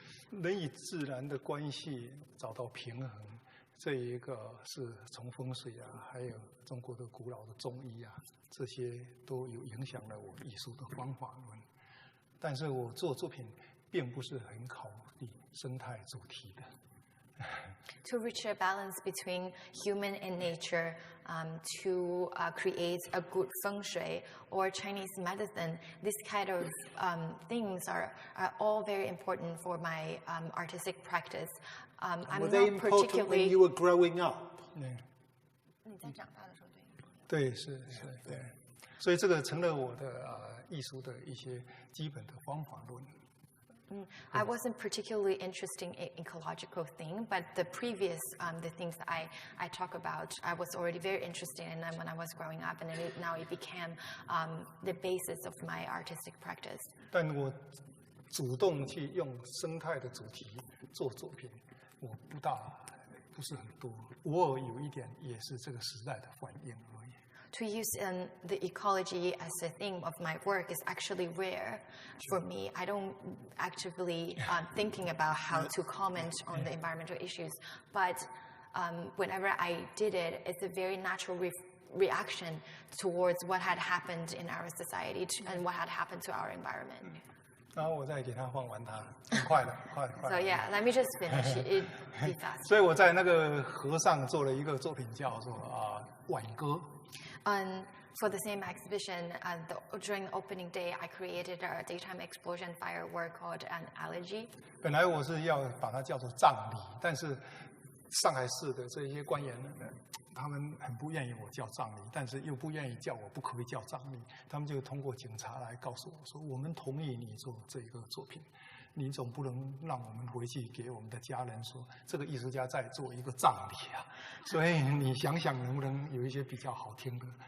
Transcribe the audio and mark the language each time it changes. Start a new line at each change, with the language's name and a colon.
Chinese: 人与自然的关系找到平衡，这一个是从风水啊，还有中国的古老的中医啊，这些都有影响了我艺术的方法论。但是我做作品并不是很考虑生态主题的。
English: To reach a balance between human and nature, to create a good feng shui or Chinese medicine, this kind of things are all very important for my artistic practice. I'm Were they not important particularly. when you were growing up?
Chinese: 你在长大的时候对，是，对，所以这个成了我的艺术的一些基本的方法论。
English: I wasn't particularly interested in ecological thing, but the previous the things that I talk about, I was already very interested in them when I was growing up, and now it became the basis of my artistic practice.
Chinese: 但我主动去用生态的主题做作品，我不是很多，偶尔有一点也是这个时代的反应而已。
English: To use the ecology as a theme of my work is actually rare for me. I don't actively thinking about how to comment on the environmental issues, but whenever I did it, it's a very natural reaction towards what had happened in our society and what had happened to our environment.
Chinese: 然后我再给他放完它，很快的，快。
English: So yeah, let me just finish it. Be fast.
Chinese: 所以我在那个河上做了一个作品，叫做挽歌。
English: For the same exhibition, during the opening day, I created a daytime explosion firework called an elegy.
Chinese: 本来我是要把它叫做葬礼，但是上海市的这些官员呢，他们很不愿意我叫葬礼，但是又不愿意叫我不可以叫葬礼，他们就通过警察来告诉我说，我们同意你做这个作品，你总不能让我们回去给我们的家人说这个艺术家在做一个葬礼啊，所以你想想能不能有一些比较好听的？